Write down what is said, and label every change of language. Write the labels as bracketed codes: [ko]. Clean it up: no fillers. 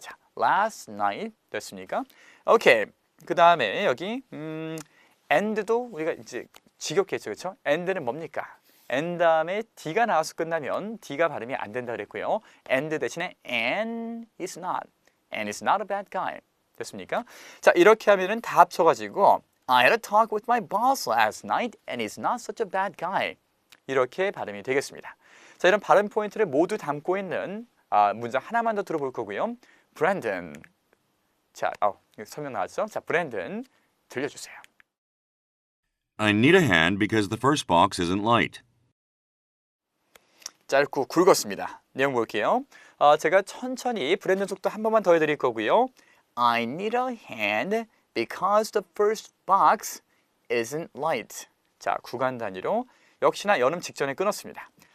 [ko] 자, [en] last night [ko] 됐습니까? 오케이. 그 다음에 여기 and도 우리가 이제 지겹게 했죠, 그렇죠? and는 뭡니까? and 다음에 D가 나와서 끝나면 D가 발음이 안 된다 그랬고요. [en] and [ko] 대신에 [en] and is not a bad guy. [ko] 됐습니까? 자, 이렇게 하면은 다 합쳐가지고 [en] I had a talk with my boss last night, and he's not such a bad guy. [ko] 이렇게 발음이 되겠습니다. 자, 이런 발음 포인트를 모두 담고 있는 문장 하나만 더 들어볼 거고요. 브랜든. 자, 설명 나왔죠? 자, 브랜든 들려주세요. [en] I need a hand because the first box isn't light. [ko] 짧고 굵었습니다. 내용 볼게요. 제가 천천히 브랜든 속도 한 번만 더 해드릴 거고요. [en] I need a hand because the first box isn't light. [ko] 자, 구간 단위로 역시나 연음 직전에 끊었습니다.